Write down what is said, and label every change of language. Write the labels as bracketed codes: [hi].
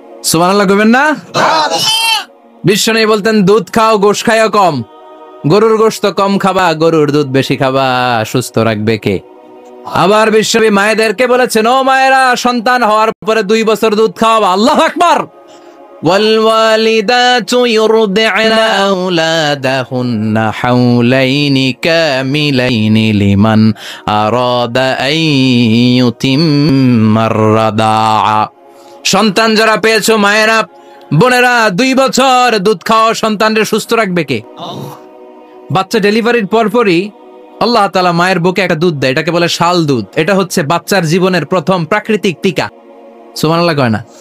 [bn] সুবহানাল্লাহ কইবেন না? বিশ্বনবী বলতেন দুধ খাও, গোশ খাইও কম। গরুর গোশত কম খাবা, গরুর দুধ বেশি খাবা, সুস্থ রাখবে কে? আবার বিশ্বনবী মায়েদেরকে বলেছেন ও মায়েরা, সন্তান হওয়ার পরে 2 বছর দুধ খাওয়াবা। আল্লাহু আকবার। [ar] والوالدات يرضعن أولادهن حولين كاملين لمن أراد أن يتم الرضاعة। [bn] সন্তান যারা পেয়েছো মায়েরা, বোনেরা, 2 বছর দুধ খাওয়া সন্তানদের সুস্থ রাখবে কে? বাচ্চা ডেলিভারির পরপরই আল্লাহ তাআলা মায়ের বুকে একটা দুধ দেয়, এটাকে বলে শাল দুধ। এটা হচ্ছে বাচ্চার জীবনের প্রথম প্রাকৃতিক টিকা। সুবহানাল্লাহ কয় না?